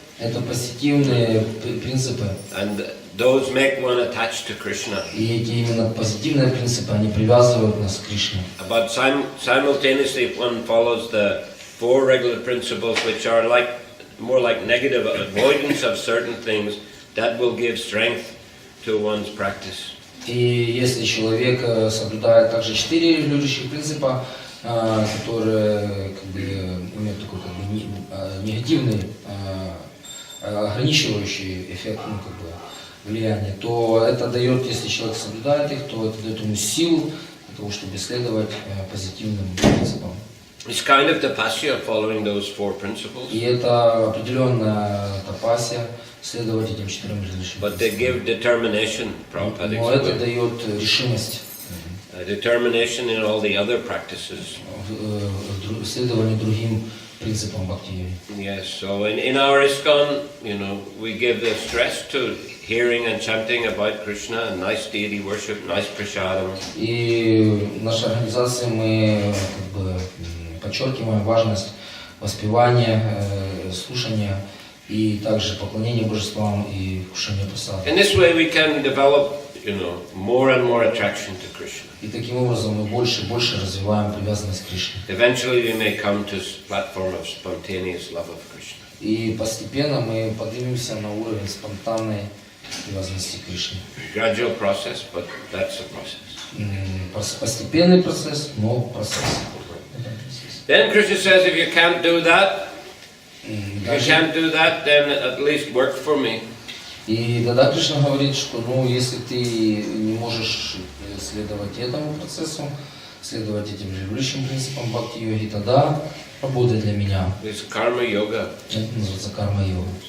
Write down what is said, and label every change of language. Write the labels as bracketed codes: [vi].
[ru] Это позитивные принципы. [en] And those make one attached to Krishna. [ru] И эти именно позитивные принципы, они привязывают нас к Кришне. [en] But simultaneously, if one follows the four regular principles, which are more like negative avoidance of certain things, that will give strength to one's practice. [ru] И если человек соблюдает также 4 регулирующих принципа, которые как бы имеют такой как бы негативный, ограничивающий эффект, ну, как бы, влияние, то это дает, если человек соблюдает их, то это дает ему силу для того, чтобы следовать позитивным принципам. [en] It's kind of tapasya following those four principles. [ru] И это определенная тапасия следовать этим 4 регулирующим [en] But they give determination, Prabhupada [ru] Но это [en] explained. [ru] дает решимость. [en] Determination in all the other practices. [ru] Следование другим принципам бхакти-йоги. [en] Yes, so in our ISKCON, we give the stress to hearing and chanting about Krishna, and nice deity worship, nice prasadam. [ru] И в нашей организации мы как бы подчеркиваем важность воспевания, слушания и также поклонения божествам и вкушения прасада. [en] In this way we can develop, more and more attraction to Krishna. [ru] И таким образом мы больше и больше развиваем привязанность к Кришне. [en] Eventually we may come to a platform of spontaneous love of Krishna. [ru] И постепенно мы поднимемся на уровень спонтанной привязанности к Кришне. [en] Gradual process, but that's a process. [ru] Постепенный процесс, но процесс. [en] Then Krishna says, if you can't do that, then at least work for me. [ru] И тогда Кришна говорит, что если ты не можешь следовать этому процессу, следовать этим регулирующим принципам бхакти-йоги, тогда работай для меня. [en] It's karma yoga. [ru] Это называется карма-йога.